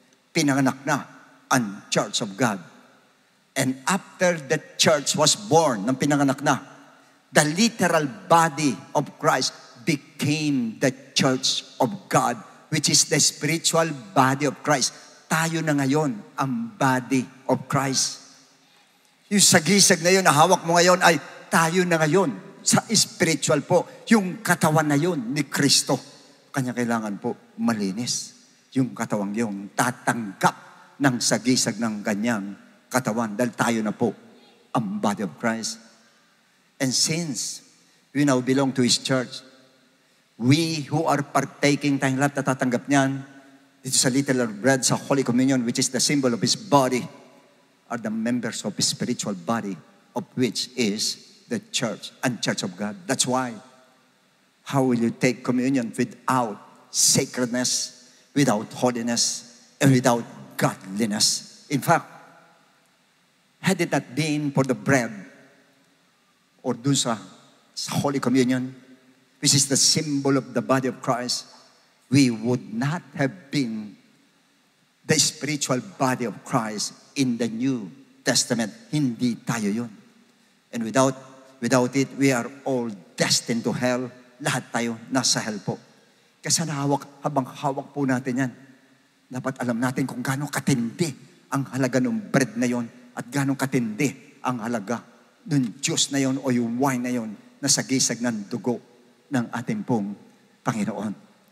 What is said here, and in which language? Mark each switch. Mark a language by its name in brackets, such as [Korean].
[Filipino] Pinanganak na ang [English] church of God. And after the church was born, [Filipino] nang pinanganak na, [English] the literal body of Christ became the church of God, which is the spiritual body of Christ. [Filipino] Tayo na ngayon ang [English] body of Christ. [Filipino] Yung sagisag na yun, na hawak mo ngayon ay tayo na ngayon sa spiritual po. Yung katawan na yun ni Kristo. Kanya kailangan po malinis. Yung katawang yun, tatanggap ng sagisag ng kanyang katawan. Dahil tayo na po ang [English] body of Christ. And since we now belong to His church, we who are partaking, [Filipino] tayong lahat natatanggap niyan, dito sa [English] literal bread, sa Holy Communion, which is the symbol of His body, are the members of His spiritual body, of which is the church and church of God. That's why, how will you take communion without sacredness, without holiness, and without godliness? In fact, had it not been for the bread, or [Filipino] dun sa [English] Holy Communion, which is the symbol of the body of Christ, we would not have been the spiritual body of Christ in the New Testament. [Filipino] Hindi tayo yun. [English] And without it, we are all destined to hell. [Filipino] Lahat tayo nasa hell po. Kasi habang hawak po natin yan, dapat alam natin kung gaano katindi ang halaga ng bread na yon at gaano katindi ang halaga ng juice na yon o yung wine na yon na sagisag ng dugo ng ating pong Panginoon.